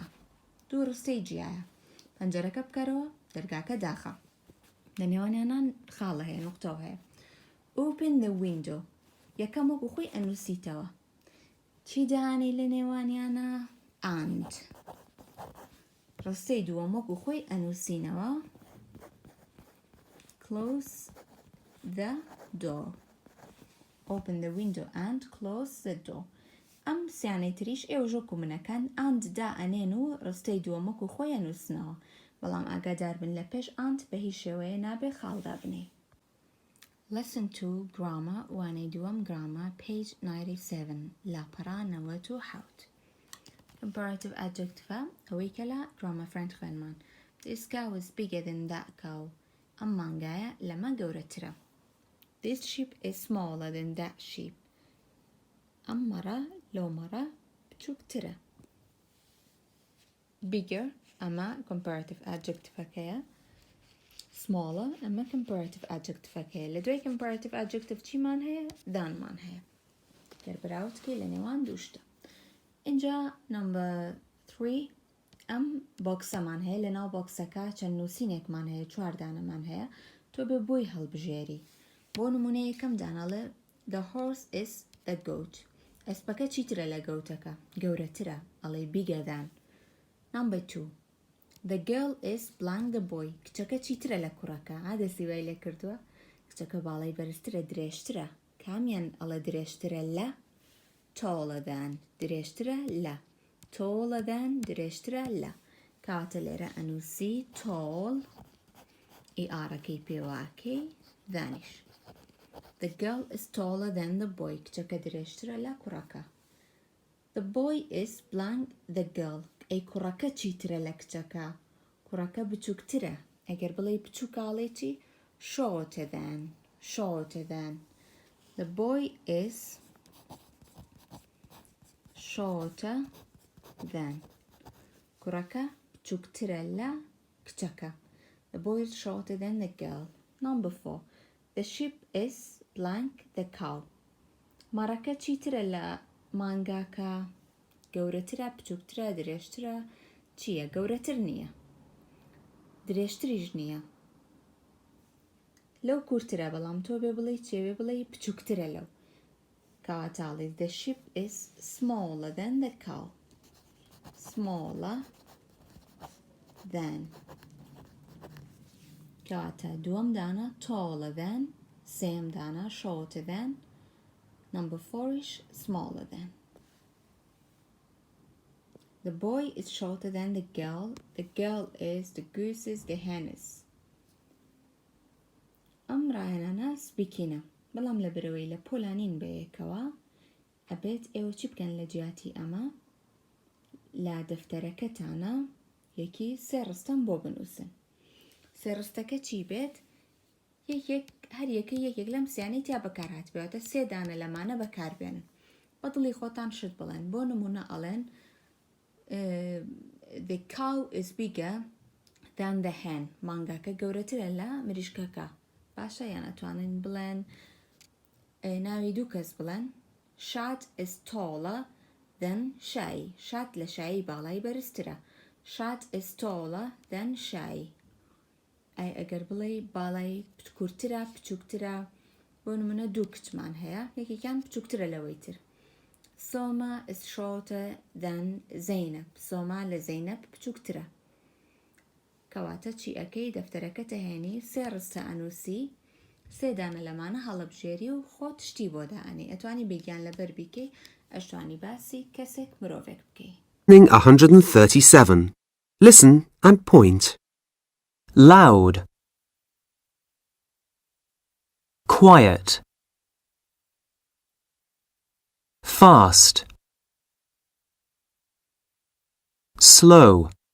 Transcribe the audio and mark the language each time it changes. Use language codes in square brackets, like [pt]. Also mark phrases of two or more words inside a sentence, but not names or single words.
[ckb] دوو ڕستەی جیایە. پەنجەرەکە بکەرەوە دەرگاکە داخە. لە نێوانیانان خاڵە هەیە نوقتەوە هەیە. [en] Open the window. [ckb] یەکەم وەکو خۆی ئەنووسیتەوە. چی داهانەی لە نێوانیانە؟ [en] and. [ckb] ڕستەی دووەم وەکو خۆی ئەنووسینەوە. [en] close the door. Open the window and close the door. [ckb] ئەم سیانەی تریش ئێوە ژۆک و منەکەن and دا ئەنێن و ڕستەی دووەم وەکو خۆی ئەنووسنەوە. بەڵام ئاگادار بن لە پێش and بە هیچ شێوەیە نابێ خاڵدا بنێ. [en] Lesson 2 Grammar [ckb] وانەی دووەم [en] Grammar page 97 لاپەڕا 97. Comparative adjective [ckb] ئەوەی کە لە [en] grammar friend [ckb] خوێنمان. [en] This cow is bigger than that cow. [ckb] ئەم مانگایە لەمە گەورەترە. [en] This sheep is smaller than that sheep. [ckb] ئەم مەڕە لەو مەڕە بچووکترە. [en] Bigger ئەمە comparative adjectiveەکەیە. Smaller ئەمە comparative adjectiveەکەیە. [ckb] لە دوای [en] comparative adjective [ckb] چیمان هەیە؟ دانمان هەیە. گەربراوتکەی لە نێوان دووشتە. اینجا [en] number 3 [ckb] ئەم بۆکسەمان هەیە. لە ناو بۆکسەکە چەند نووسینێکمان هەیە 4 دانەمان هەیە. تۆ بێ بۆی هەڵبژێری. بۆ نمونە یەکەم دانەڵێ [en] The horse is the goat. [ckb] ئەسپەکە چیترە لە گەوتەکە؟ گەورەترە. ئەڵێ [en] bigger than. Number 2 The girl is blank the boy. [ckb] کچەکە چیترە لە کوڕەکە؟ دەستی وای لێ کردووە. کچەکە باڵای بەرزترە درێژترە. کامیان ئەڵێ درێژترە لە؟ [en] taller than. [ckb] درێژترە لە. [en] taller than [ckb] درێژترە لە. کاتە لێرە ئەنووسی tall ئیئارەکەی پێواکەی دانیش. [en] The girl is taller than the boy. [ckb] کچەکە درێژترە لە کوڕەکە. [en] The boy is blank the girl. [ckb] ئەی کوڕەکە چیترە لە کچەکە؟ کوڕەکە بچووکترە. ئەگەر بڵێ بچووکاڵێکی [en] shorter than. shorter than. The boy is shorter than. [ckb] کوڕەکە بچووکترە لە کچەکە. [en] The boy is shorter than the girl. Number 4 The sheep is blank the cow. [ckb] مەڕەکە چیترە لە مانگاکە؟ گەورەترە بچووکترە درێژترە چییە؟ گەورەتر نییە. درێژتریش نییە. لەو کورترە بەڵام تۆ بێ بڵێ چێوێ بڵێ بچووکترە لەو. [en] کەواتاڵێ The sheep is smaller than the cow. smaller than. [ckb] کەواتە دووەم دانە [en] taller than. [ckb] سێم دانە [en] shorter than. Number 4ish smaller than. The boy is shorter than the girl. The girl is, the goose is, the hen is. [ckb] ئەم ڕایەنانە سپیکینە. بەڵام لە برەوەی لە پۆلانین بەیەکەوە ئەبێت ئێوە چی بکەن لە جیاتی ئەمە؟ لە دەفتەرەکەتانە یەکی سێ ڕستەم بۆ بنووسن. سێ ڕستەکە چی بێت؟ هەر یەکە یەکێک لەم سیانەی تیا بەکار هاتبێتە سێ دانە لەمانە بەکاربێنن. بەدڵی خۆتان شت بڵێن. بۆ نمونە ئەڵێن [en] The cow is bigger than the hen. [ckb] مانگاکە گەورەترە لە مریشکەکە. باشە یان ئەتوانن بڵێن ناوی دوو کەس بڵێن [en] Shad is taller than Shay. [ckb] شاد لە شایی باڵای بەرزترە. [en] Shad is taller than Shay. [ckb] ئەگەر بڵێ باڵای کورتترە بچووکترە. بۆ نمونە دوو کچمان هەیە یەکێکیان بچووکترە لەوەی تر. [en] Soma is shorter than Zainab. [ckb] Soma لە Zainab بچووکترە. کەواتە چی ئەەکەی دەفتەرەکەتە هێنی سێ ڕستە ئەنووسی سێ دانە لەمانە هەڵەبژێری و خۆت شتی بۆ دائنی. ئەتوانی بێگیان لەبەر بیکەی ئەشتوانی باسی کەسێک مرۆڤێک بکەی. 137. [en] Listen and point. Loud. Quiet. Fast. slow.